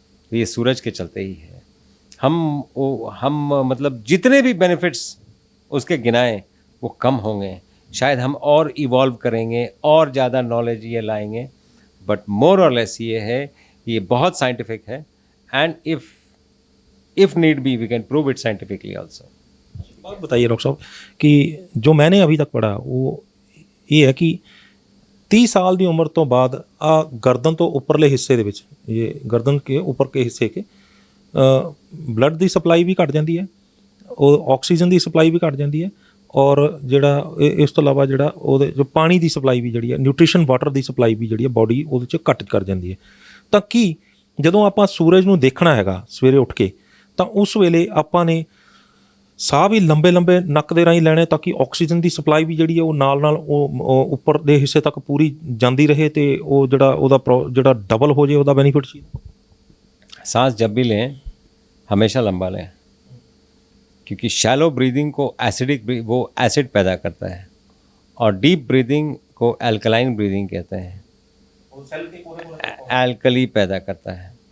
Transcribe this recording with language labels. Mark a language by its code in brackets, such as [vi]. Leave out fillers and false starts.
[hi] तो ये सूरज के चलते ही है। हम मतलब जितने भी बेनिफिट्स उसके गिनाएं वो कम होंगे। शायद हम और इवॉल्व करेंगे और ज़्यादा नॉलेज ये लाएंगे, बट मोर और लेस ये है कि ये बहुत साइंटिफिक है, [en] And if need be we can prove it scientifically also. [hi] बात बताइए डॉक्टर साहब कि जो मैंने अभी तक पढ़ा वो ये है कि [pa] 30 ਸਾਲ ਦੀ ਉਮਰ ਤੋਂ ਬਾਅਦ ਆ ਗਰਦਨ ਤੋਂ ਉੱਪਰਲੇ ਹਿੱਸੇ ਦੇ ਵਿੱਚ, ਇਹ ਗਰਦਨ ਕੇ ਉੱਪਰ ਕੇ ਹਿੱਸੇ ਕੇ ਬਲੱਡ ਦੀ ਸਪਲਾਈ ਵੀ ਘਟ ਜਾਂਦੀ ਹੈ, ਉਹ ਆਕਸੀਜਨ ਦੀ ਸਪਲਾਈ ਵੀ ਘਟ ਜਾਂਦੀ ਹੈ, ਔਰ ਜਿਹੜਾ ਇਸ ਤੋਂ ਇਲਾਵਾ ਜਿਹੜਾ ਉਹਦੇ ਜੋ ਪਾਣੀ ਦੀ ਸਪਲਾਈ ਵੀ ਜਿਹੜੀ ਹੈ, ਨਿਊਟ੍ਰੀਸ਼ਨ ਵਾਟਰ ਦੀ ਸਪਲਾਈ ਵੀ ਜਿਹੜੀ ਹੈ ਬਾਡੀ ਉਹਦੇ 'ਚ ਘੱਟ ਕਰ ਜਾਂਦੀ ਹੈ। ਤਾਂ ਕੀ ਜਦੋਂ ਆਪਾਂ ਸੂਰਜ ਨੂੰ ਦੇਖਣਾ ਹੈਗਾ ਸਵੇਰੇ ਉੱਠ ਕੇ, ਤਾਂ ਉਸ ਵੇਲੇ ਆਪਾਂ ਨੇ ਸਾਹ ਵੀ ਲੰਬੇ ਲੰਬੇ ਨੱਕ ਦੇ ਰਾਹੀਂ ਲੈਣੇ ਤਾਂ ਕਿ ਆਕਸੀਜਨ ਦੀ ਸਪਲਾਈ ਵੀ ਜਿਹੜੀ ਹੈ ਉਹ ਨਾਲ ਨਾਲ ਉਹ ਉੱਪਰ ਦੇ ਹਿੱਸੇ ਤੱਕ ਪੂਰੀ ਜਾਂਦੀ ਰਹੇ ਤੇ ਉਹ ਜਿਹੜਾ ਉਹਦਾ ਜਿਹੜਾ ਡਬਲ ਹੋ ਜੇ ਉਹਦਾ ਬੈਨੀਫਿਟ ਸੀ। [hi] सांस जब भी लें हमेशा लंबा लें, क्योंकि शैलो ब्रीदिंग को वो एसिड पैदा करता है, और डीप ब्रीदिंग को एल्कलाइन ब्रीदिंग कहते हैं, एल्कली पैदा करता है।